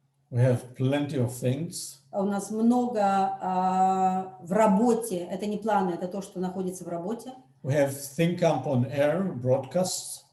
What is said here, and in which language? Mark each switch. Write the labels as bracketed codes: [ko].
[en] We have plenty of things. [ru] У нас много в работе. Это не планы, это то, что находится в работе. [en] We have Think Camp on Air broadcasts.